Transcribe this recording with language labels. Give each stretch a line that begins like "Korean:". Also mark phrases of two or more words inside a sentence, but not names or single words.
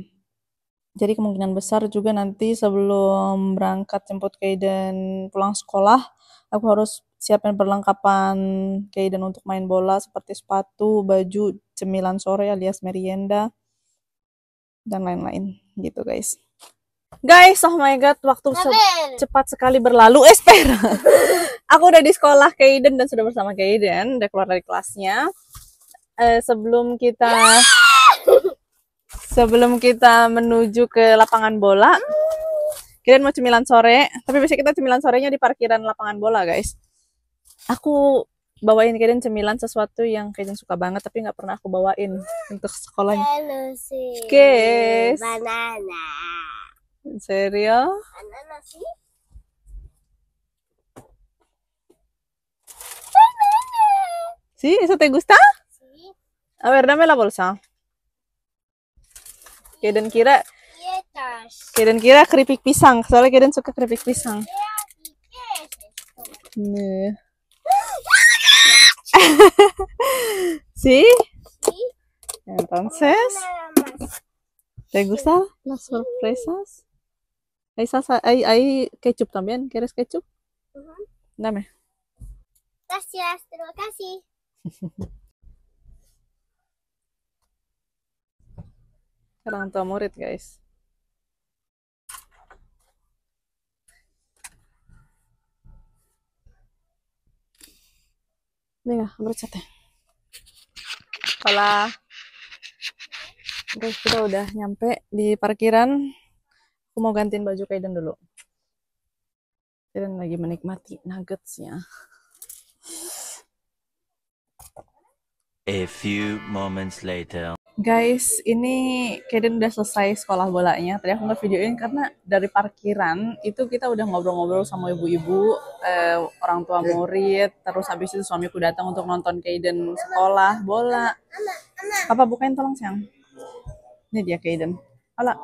Indonesian: Jadi kemungkinan besar juga nanti sebelum berangkat jemput Kaiden pulang sekolah, aku harus siapin perlengkapan Kaiden untuk main bola seperti sepatu, baju, cemilan sore alias merienda, dan lain-lain gitu guys.
English: Guys, oh my god,
Indonesian: waktu cepat sekali berlalu. Espera. Aku udah di sekolah Kaiden dan sudah bersama Kaiden, udah keluar dari kelasnya. Sebelum kita menuju ke lapangan bola, Kaiden mau cemilan sore. Tapi biasanya kita cemilan sorenya di parkiran lapangan bola, guys. Aku bawain Kaiden cemilan sesuatu yang Kaiden suka banget, tapi nggak pernah aku bawain untuk sekolahnya. Guys.
Spanish: Banana. ¿En serio?
Indonesian: Banana sih.
Spanish: ¿Sí? ¿Eso te gusta? Sí. A ver, dame la bolsa.
Indonesian: Kaiden kira keripik pisang. Soalnya Kaiden suka keripik pisang. Nih.
Spanish: ¿Sí? Sí. Entonces, ¿te gustan las sorpresas? Hay ketchup también. ¿Quieres ketchup? Dame. Gracias,
Indonesian: terima kasih. Orang tua murid, guys.
Spanish: Venga, abróchate. Hola.
Indonesian: Guys, kita udah nyampe di parkiran. Aku mau gantiin baju Kaiden dulu. Kaiden lagi menikmati nuggetsnya.
English: A few moments later.
Indonesian: Guys, ini Kaiden udah selesai sekolah bolanya. Tadi aku nggak videoin karena dari parkiran itu kita udah ngobrol-ngobrol sama ibu-ibu, orang tua murid. Terus habis itu suamiku datang untuk nonton Kaiden sekolah bola. Papa bukain tolong sayang. Ini dia Kaiden. Hola.